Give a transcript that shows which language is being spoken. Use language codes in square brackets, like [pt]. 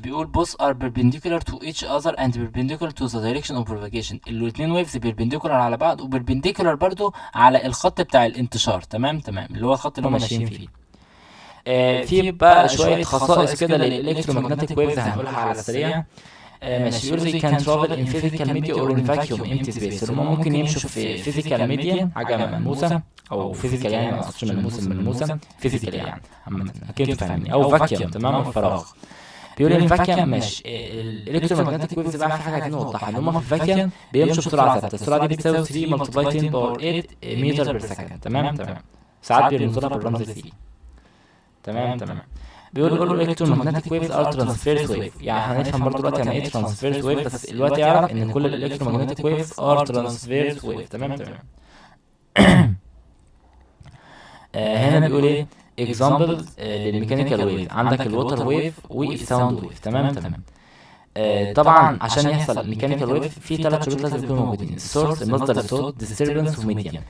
[en] بيقول both are perpendicular to each other and perpendicular to the direction of propagation. [ar] الاتنين ويفز perpendicular على بعض، وبربنديكولار برضو على الخط بتاع الانتشار. تمام تمام، اللي هو الخط اللي هم ماشيين فيه. في بقى شوية خصائص كده للإلكترومagnetic ويفز هنقولها على السريع. ماشي. بيقول [en] they can travel in physical media or in vacuum empty space. [ar] هم ممكن يمشوا في [en] physical media، [ar] حاجة ملموسة، أو physical يعني ما أقصدش ملموسة، physical يعني عامة، أكيد انتوا فاهمين، أو vacuum. تمام، الفراغ. بيقول الفاكيوم ماشي. الالكترومagnetic ويفز بقى في حاجه عايزين نوضحها، ان هم في الفاكيوم بيمشوا بسرعه ثابته. السرعه دي بتساوي 3 ملتبلاي 10 باور 8 متر بير سكند. تمام تمام. ساعات بيرمزوا لها بالرمز سي. تمام تمام. بيقول [en] all electromagnetic waves are transverse wave. [ar] يعني هنفهم برضه دلوقتي يعني ايه [en] transverse wave، [ar] بس دلوقتي اعرف ان كل الالكترومagnetic [en] waves are transverse wave. [ar] تمام تمام. هنا بيقول ايه examples للميكانيكال ويف. عندك الووتر ويف والساوند ويف. تمام تمام. طبعا عشان يحصل ميكانيكال ويف في 3 شروط لازم يكونوا موجودين: السورس، مصدر الصوت، ديستربنس، وميديم.